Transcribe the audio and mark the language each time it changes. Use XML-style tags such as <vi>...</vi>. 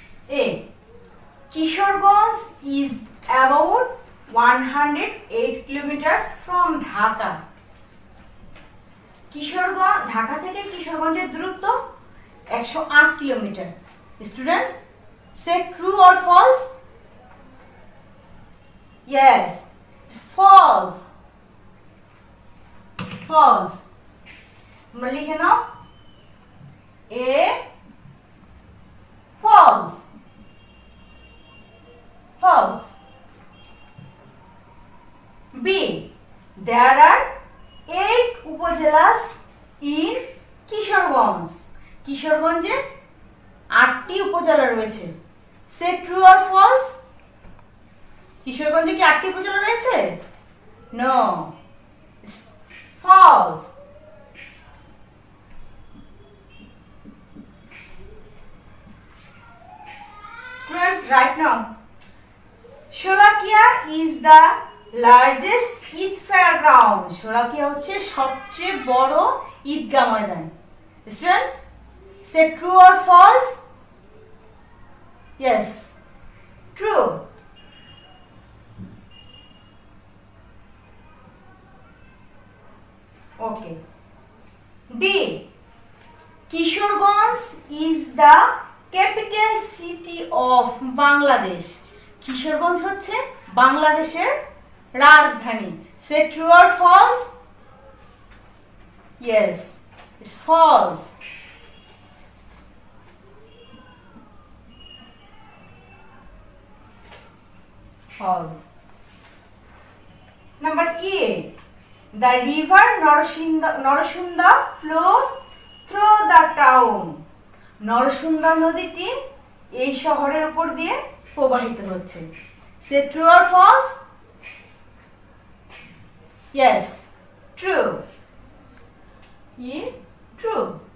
<en>A. Kishoreganj is about 108 kilometers from Dhaka.</en> <bn>Kishoreganj, Dhaka থেকে কিশোরগঞ্জের দূরত্ব 108 kilometre.</bn> <en>Students, say true or false? Yes, it's false. False.</en> <bn>তোমরা লিখে নাও।</bn> <en>A, false. False. B, there are 8 upazilas in Kishoreganj.</en> <bn>কিশোরগঞ্জে 8টি উপজেলা রয়েছে।</bn> <en>সে true or false?</en> <bn>কিশোরগঞ্জে কি 8টি উপজেলা রয়েছে?</bn> <en>No, it's false. Students, right now, Sholakia is the largest Eid fairground.</en> <bn>Sholakia হচ্ছে সবচেয়ে বড় ঈদগাহ ময়দান।</bn> <en>Students, say true or false? Yes, true. Okay. D, Kishoreganj is the capital city of Bangladesh.</en> <bn>Kishoreganj হচ্ছে বাংলাদেশের রাজধানী।</bn> <en>Say true or false? Yes, it's false. False. Number 8. The river Narasunda flows through the town.</en> <bn>Narsunda নদীটি এই শহরের উপর দিয়ে প্রবাহিত হচ্ছে।</bn> <en>Say true or false? Yes, true. True.</en>